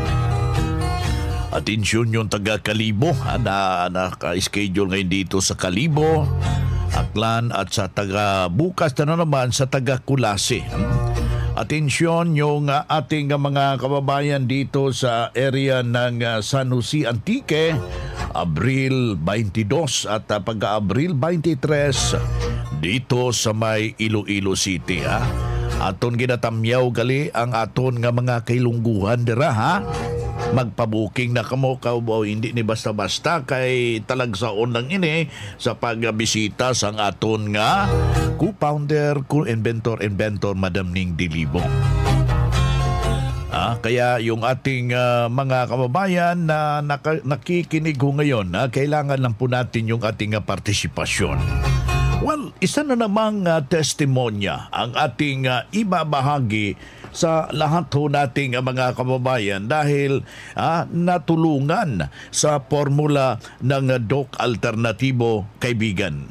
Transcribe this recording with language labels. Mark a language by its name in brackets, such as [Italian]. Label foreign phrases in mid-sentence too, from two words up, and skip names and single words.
[Filipino] Atensyon yung taga Kalibo, na naka-schedule ngayon dito sa Kalibo, Aklan, at sa taga bukas na naman sa taga Kulase. Atensyon yung ating mga kababayan dito sa area ng San Jose Antique, Abril 22 at pagka-Abril 23 dito sa may Iloilo City, ha? [Hiligaynon] Aton ginatamyaw gali ang aton nga mga kailungguhan dira, ha? Magpabuking na kamo hindi ni basta-basta kay talagsaon lang ini sa pagbisita sang aton nga [English] co-founder, co-inventor [Hiligaynon] Madam Ning Dilibo. [Filipino] Kaya yung ating mga kababayan na nakikinig ho ngayon, kailangan lang po natin yung ating partisipasyon. Well, isa na namang testimonya ang ating ibabahagi sa lahat ho nating mga kababayan dahil natulungan sa formula ng Doc Alternatibo, kaibigan.